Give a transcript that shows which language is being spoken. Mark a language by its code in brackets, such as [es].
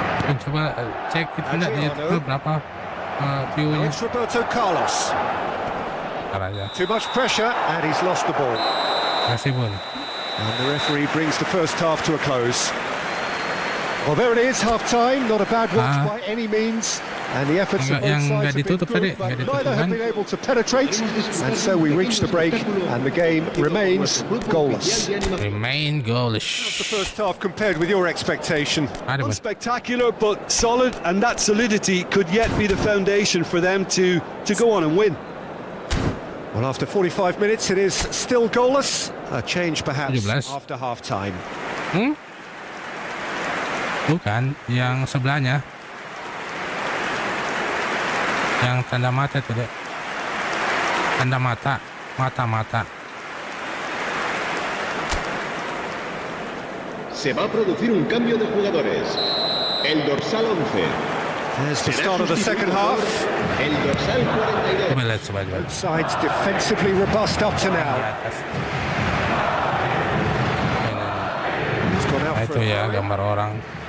[id] Coba cek itu enggak di YouTube berapa view-nya. [en] It's Roberto Carlos. [id] Aja. [en] Too much pressure and he's lost the ball. [id] Kasih pun. [en] And the referee brings the first half to a close. Well, there it is, half-time. Not a bad watch by any means. And the efforts of both sides have been good, but neither have been able to penetrate. And so we reach the break, and the game remains goalless. Remain goalless. The first half compared with your expectation. Unspectacular, but solid, and that solidity could yet be the foundation for them to go on and win. Well, after 45 minutes, it is still goalless. A change, perhaps, 17. after half-time. [id] Bukan, yang sebelahnya. Yang tanda mata itu, Dek. Tanda mata. Mata-mata. [es] Se va a producir un cambio de jugadores. El dorsal 11. [en] There's the start of the second half. [es] El dorsal 42. [id] Coba lihat coba. [en] Both sides defensively robust up to now. He's gone out [id] Itu [en] for [id] ya gambar orang.